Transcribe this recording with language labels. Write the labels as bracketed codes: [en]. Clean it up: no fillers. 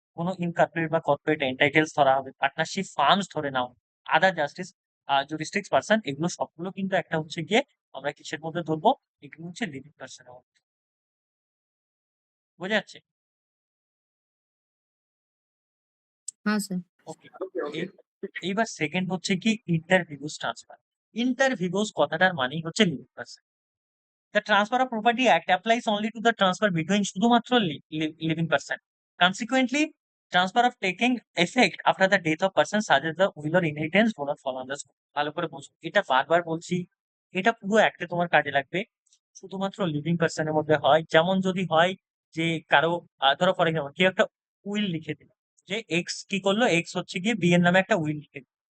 [bn] কোনো ইনকর্পোরেট বা কর্পোরেট এন্টাইটেলস ধরা হবে, পার্টনারশিপ ফার্মস ধরে নাও, আদার জাস্টিস জুরিস্টিক্স পার্সন, এগুলো সবগুলো কিন্তু একটা হচ্ছে গিয়ে আমরা কিসের মধ্যে ধরবো, এগুলো হচ্ছে লিভিং পার্সনের মধ্যে। বোঝা যাচ্ছে? [hi] हाँ सर। [bn] ওকে। এইবার সেকেন্ড হচ্ছে কি ইন্টারভিউজ ট্রান্সফার। ইন্টারভিউজ কথাটার মানেই হচ্ছে living person. [en] The Transfer of Property Act applies only to the transfer between [bn] শুধুমাত্র [en] living person. Consequently, transfer of taking effect after the death of person such as the will or inheritance do not fall on the scope. [bn] ভালো করে বোঝো, এটা বারবার বলছি, এটা পুরো অ্যাক্টে তোমার কাজে লাগবে। শুধুমাত্র লিভিং পার্সনের মধ্যে হয়, যেমন যদি হয় যে কারো ধরো ফর এক্সাম্পল কেউ একটা উইল লিখে দিল যে এক্স কি করলো, এক্স হচ্ছে গিয়ে বি এর নামে একটা উইল লিখে দিল।